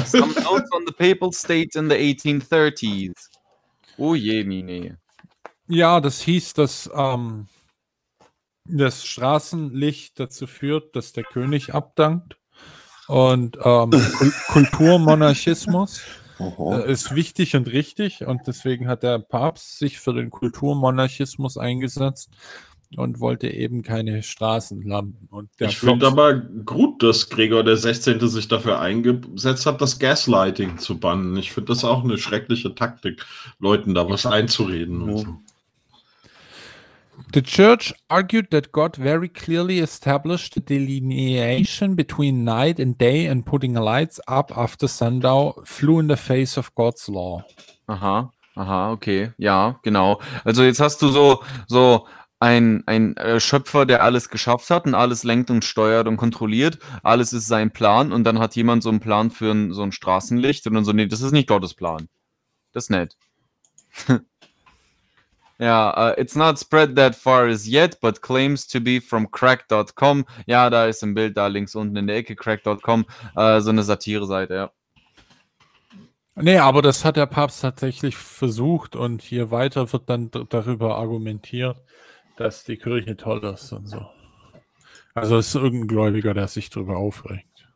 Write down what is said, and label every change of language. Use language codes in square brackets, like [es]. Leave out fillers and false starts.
[en] Some notes on the Papal State in the 1830s. [de] Oh je, Mine. Ja, das hieß, dass das Straßenlicht dazu führt, dass der König abdankt. Und Kulturmonarchismus. Ist wichtig und richtig und deswegen hat der Papst sich für den Kulturmonarchismus eingesetzt und wollte eben keine Straßenlampen. Und ich finde aber gut, dass Gregor der 16. sich dafür eingesetzt hat, das Gaslighting zu bannen. Ich finde das auch eine schreckliche Taktik, Leuten da was einzureden. [en] The Church argued that God very clearly established the delineation between night and day and putting lights up after sundown flew in the face of God's law. [de] Aha, okay, ja, genau. Also jetzt hast du so ein Schöpfer, der alles geschafft hat und alles lenkt und steuert und kontrolliert. Alles ist sein Plan und dann hat jemand so einen Plan für so ein Straßenlicht und dann so, nee, das ist nicht Gottes Plan. Das ist nett. [en] Yeah, it's not spread that far as yet, but claims to be from crack.com. [de] Ja, da ist ein Bild da links unten in der Ecke, crack.com, so eine Satire-Seite, ja. Nee, aber das hat der Papst tatsächlich versucht und hier weiter wird dann darüber argumentiert, dass die Kirche toll ist und so. Also es ist irgendein Gläubiger, der sich darüber aufregt.